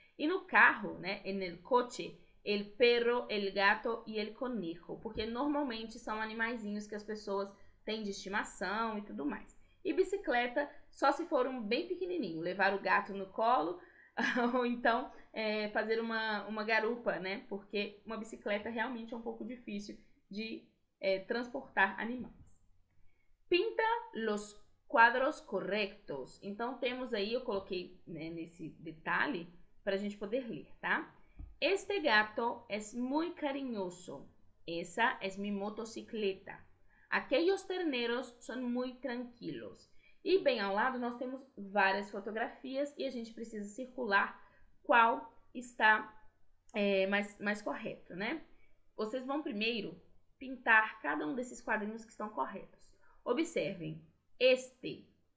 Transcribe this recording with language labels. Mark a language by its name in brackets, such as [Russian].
[Portuguese] E no carro, né? [Spanish] En el coche, el perro, el gato e el conejo, [Portuguese] porque normalmente são animaizinhos que as pessoas têm de estimação e tudo mais. E bicicleta, só se for um bem pequenininho, levar o gato no colo ou então fazer uma garupa, né? Porque uma bicicleta realmente é um pouco difícil de transportar animais. [Spanish] Pinta los quadros correctos. [Portuguese] Então, temos aí, eu coloquei, né, nesse detalhe para a gente poder ler, tá? [Spanish] Este gato es muy cariñoso. Esa es mi motocicleta. Aquellos terneros son muy tranquilos. [Portuguese] E bem ao lado nós temos várias fotografias e a gente precisa circular qual está mais correto, né? Vocês vão primeiro pintar cada um desses quadrinhos que estão corretos. Observem, este.